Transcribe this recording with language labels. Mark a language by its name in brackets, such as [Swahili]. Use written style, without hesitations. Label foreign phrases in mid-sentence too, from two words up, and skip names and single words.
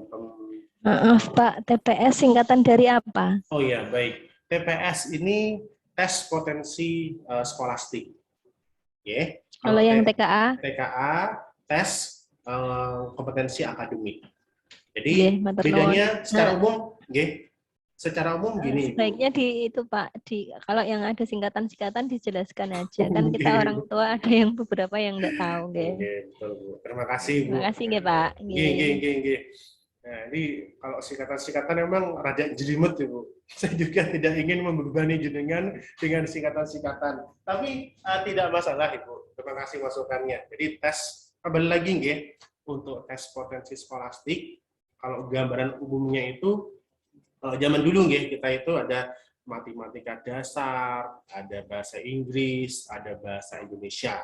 [Indonesian] Maaf Pak, TPS singkatan dari apa? oh ya baik, TPS ini tes potensi skolastik, ya. Kalau Kalau yang TKA, TKA tes kompetensi akademik. nggih, Jadi [Javanese] matur nuwun. [Indonesian] bedanya secara umum, nggih, secara umum gini Ibu. Sebaiknya di itu Pak, kalau yang ada singkatan-singkatan dijelaskan aja. Kan kita Nggih. orang tua ada yang beberapa yang nggak tahu, nggih. Oke, betul Bu. Terima kasih Bu. Terima kasih nggih Pak. Nggih, nggih, Nggih. nggih, nggih. Nah, ini kalau singkatan-singkatan memang rada jelimet ya Bu. Saya juga tidak ingin membebani jenengan dengan singkatan-singkatan. Tapi tidak masalah Ibu. Terima kasih masukannya. Jadi tes, kembali lagi nggih, untuk tes potensi skolastik, kalau gambaran umumnya itu, kalau zaman dulu nggih, kita itu ada matematika dasar, ada bahasa Inggris, ada bahasa Indonesia.